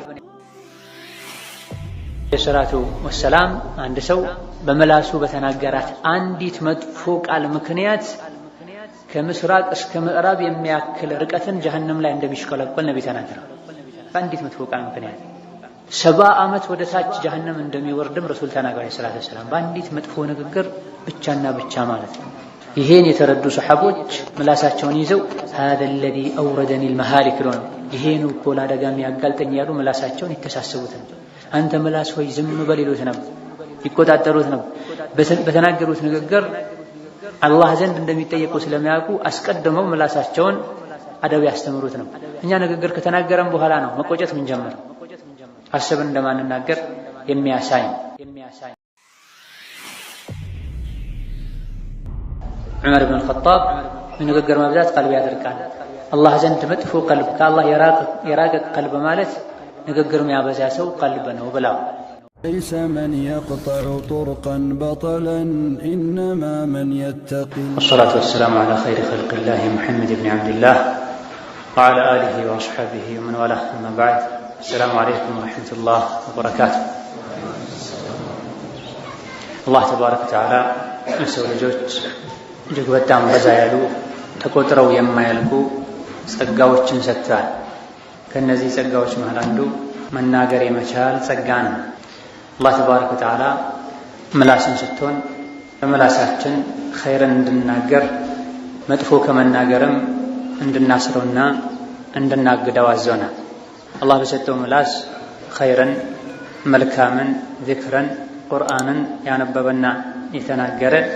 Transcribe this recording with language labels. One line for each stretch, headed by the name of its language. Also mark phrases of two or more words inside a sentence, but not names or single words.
Amharic: የሰላቱ ወሰላም አንድ ሰው በመላሱ በተናገራት አንዲት መጥፎ ቃል ምክንያት ከምስራቅ እስከ ምዕራብ የሚያክል ርቀትን ጀሀነም ላይ እንደሚሽከለከል ነብይ ተናገረው። በአንዲት መጥፎ ቃል ምክንያት 70 ዓመት ወደ ታች ጀሀነም እንደሚወርድም ረሱል ተናገሩ
Arabic: صلى الله عليه وسلم።
Amharic: በአንዲት መጥፎ ንግግር ብቻና ብቻ ማለት ነው። ይሄን የተረዱ ሰሐቦች ምላሳቸውን ይዘው
Arabic: هذا الذي أوردني المهالك
Amharic: ነው፣ ይሄን እኮ ለአደጋ የሚያጋልጠኝ ያሉ ምላሳቸውን ይተሳሰቡት ነው። አንተ ምላስ ሆይ ዝም በል ይሉት ነበር፣ ይቆጣጠሩት ነበር። በተናገሩት ንግግር አላህ ዘንድ እንደሚጠየቁ ስለሚያውቁ አስቀድመው ምላሳቸውን አደብ ያስተምሩት ነው። እኛ ንግግር ከተናገረን በኋላ ነው መቆጨት ምን ጀመረ፣ አስበን እንደማንናገር የሚያሳይ ዑመር ኢብኑ አልኸጣብ ንግግር መብዛት ቀልብ ያደርቃል። አላህ ዘንድ መጥፎ ቀልብ ከአላህ የራቀ ቀልብ ማለት ንግግር የሚያበዛ ሰው ቀልብ ነው ብለው
Arabic: ليس من يقطع طرقا بطلا إنما من يتقي. والصلاة والسلام على خير خلق الله محمد بن عبد الله وعلى آله وأصحابه ومن والاه، أما بعد. السلام عليكم ورحمة الله وبركاته. الله تبارك وتعالى
Amharic: የሰው ልጆች እጅግ በጣም በዛ ያሉ ተቆጥረው የማያልቁ ጸጋዎችን ሰጥቷል። ከነዚህ ጸጋዎች መሃል አንዱ መናገር የመቻል ጸጋ ነው።
Arabic: الله تبارك وتعالى
Amharic: ምላስን ሰጥቶን በምላሳችን ኸይርን እንድናገር መጥፎ ከመናገርም እንድናስረውና እንድናግደው አዞናል። አላህ በሰጠው ምላስ ኸይርን፣ መልካምን፣ ዚክርን፣ ቁርአንን ያነበበና የተናገረ